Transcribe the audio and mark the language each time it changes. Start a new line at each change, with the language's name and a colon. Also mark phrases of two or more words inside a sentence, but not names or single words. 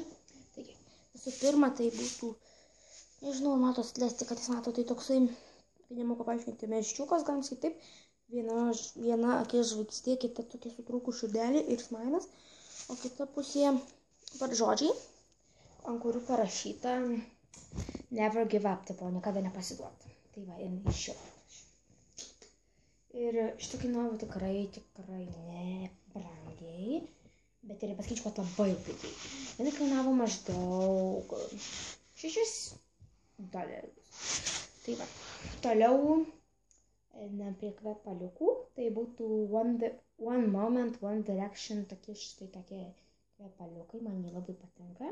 Lithuanian: Taigi, visų pirma, tai būtų, nežinau, matos atleisti, kad jis mato, tai toksai, kai nemoku paaiškinti, meščiukas, galim sakyti taip, viena akis žvaigždė, kita tokia sutrūkus širdelė ir smailas, o kita pusėje žodžiai, ant kurių parašyta
English: Never give up,
Lithuanian: tipo, niekada nepasiduoti. Tai va, ir iš šio. Ir šitą kainavo tikrai nebrangiai, bet ir pasakyčiau, kad labai pigiai. Jinai kainavo maždaug $6. Tai va. toliau prie kvepaliukų, tai būtų One Moment, One Direction, štai tokie kvepaliukai, man jie labai patinka.